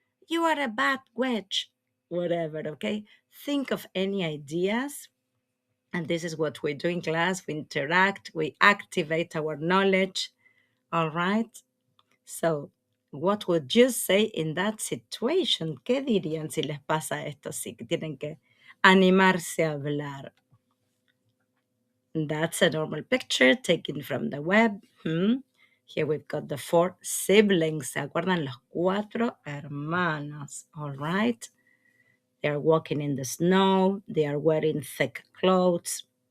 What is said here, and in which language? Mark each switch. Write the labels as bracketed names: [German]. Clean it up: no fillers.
[English] You are a bad witch. Whatever, okay? Think of any ideas. And this is what we do in class. We interact, we activate our knowledge. All right. So, what would you say in that situation? [Spanish] ¿Qué dirían si les pasa esto? Si tienen que animarse a hablar. [English] That's a normal picture taken from the web. Here we've got the four siblings. [Spanish] ¿Se acuerdan? Los cuatro hermanos. [English] All right. They are walking in the snow. They are wearing thick clothes.